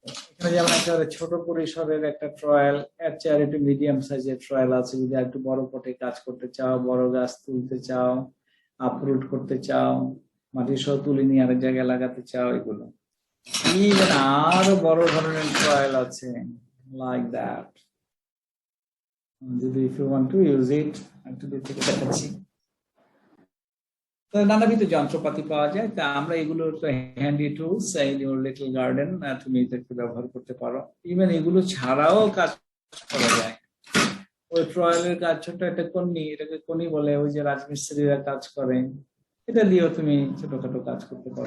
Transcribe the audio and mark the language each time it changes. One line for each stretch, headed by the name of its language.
Bangla: এখানে যেমন একেবারে ছোট পরিসরের একটা ট্রয়েল, এর চেয়ে একটু মিডিয়াম সাইজের ট্রয়েল আছে। যদি একটু বড় পটে কাজ করতে চাও, বড় গাছ তুলতে চাও, আপরুট করতে চাও, মাটি সহ তুলে নিয়ে আরেক জায়গায় লাগাতে চাও, এগুলো। ইভেন আরো বড় ধরনের ট্রয়েল আছে,
English: Like that. যদি if you want to use it,
Bangla: একটু দূর থেকে দেখাচ্ছি। তো নানাবিধ যন্ত্রপাতি পাওয়া যায়, তা আমরা এগুলো
English: handy tools in your little garden,
Bangla: তুমি এদেরকে ব্যবহার করতে পারো। ইভেন এগুলো ছাড়াও কাজ করা যায়। ওই ট্রয়েলের কাজ, ছোট একটা কন্নি, এটাকে কন্নি বলে, ওই যে রাজমিস্ত্রিরা কাজ করে, এটা দিয়েও তুমি ছোটখাটো কাজ করতে পারো।